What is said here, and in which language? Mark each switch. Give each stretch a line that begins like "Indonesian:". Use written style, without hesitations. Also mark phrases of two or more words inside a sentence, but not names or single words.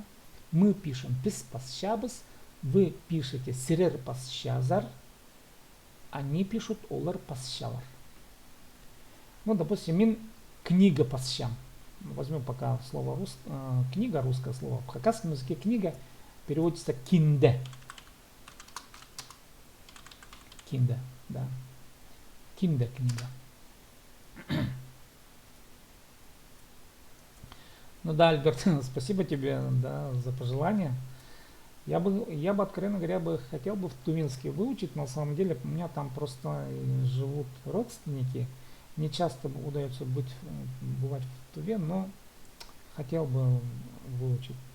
Russian: Мы пишем
Khakas: пис пасщабыс.
Russian: Вы пишете
Khakas: серер пасщазар.
Russian: Они пишут
Khakas: олар пасщалар.
Russian: Ну, допустим,
Khakas: мин книга пасщам.
Russian: Возьмем пока слово книга, русское слово. В хакасском языке книга переводится кинде. Кинде, да. Кинде книга. Ну да, Альберт, спасибо тебе, да, за пожелания. Я бы, откровенно говоря, хотел бы в Тувинске выучить. На самом деле, у меня там просто живут родственники. Не часто удается бывать в Туве, но хотел бы выучить.